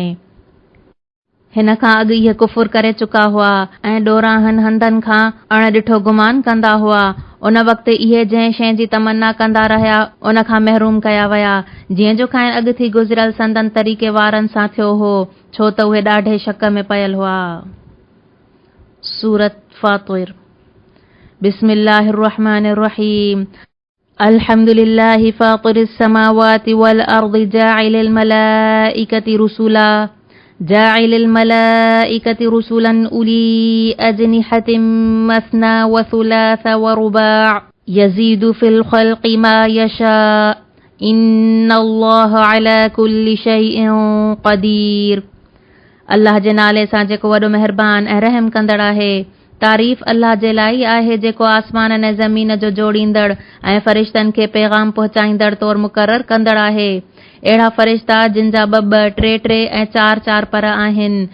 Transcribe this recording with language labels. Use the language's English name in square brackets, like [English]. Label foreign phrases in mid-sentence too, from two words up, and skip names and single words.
[Sindhi] हिन खां अॻु इहे कुफुर करे चुका हुआ ऐं ॾोराहनि हंधनि खां अणॾिठो गुमान कंदा हुआ। उन वक़्तु इहे जंहिं शइ जी तमन्ना कंदा रहिया उन खां महरूम कया विया, जीअं जो खाइण अॻु थी गुज़िरियल संदन तरीक़े वारनि सां थियो हो, छो त उहे ॾाढे शक में पयल हुआ। सूरत फातिर। [Arabic] بسم الله الرحمن الرحيم. الحمد لله فاطر السماوات والأرض جاعل الملائكة رسلا أولي أجنحة مثنى وثلاث ورباع يزيد في الخلق ما يشاء إن الله على كل شيء قدير. [Sindhi] अल्लाह जे नाले सां जेको वॾो महिरबान ऐं रहम कंदड़ आहे। तारीफ़ अल्लाह जे लाइ आहे जेको आसमान ऐं ज़मीन जो जोड़ींदड़ ऐं फ़रिश्तनि खे पैगाम पहुचाईंदड़ तौरु मुक़ररु कंदड़ आहे। अहिड़ा फ़रिश्ता जिन जा ॿ टे टे ऐं चार चार पर आहिनि।